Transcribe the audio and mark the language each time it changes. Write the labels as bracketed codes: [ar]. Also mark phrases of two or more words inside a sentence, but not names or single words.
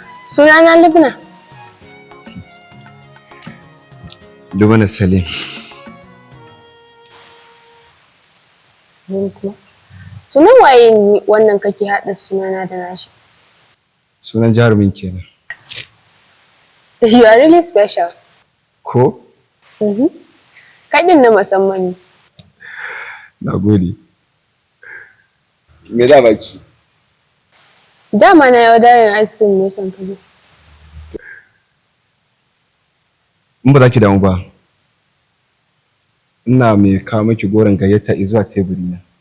[ha] Sunana Lubna. Lubna Salim. Ni kuma. Sunan waye ni wannan kake haɗa sunana da nashi? Sunan jarumin kenan. [en] You are really special. [ha] Ko? Mhm. Kai ɗin na musamman ne. Na gode. Me za baki? Dama na yi [en] ordering ice cream [ha] ne kan ka zo. In ba za ki damu ba, ina mai kawo miki goron gayyata izuwa teburi na.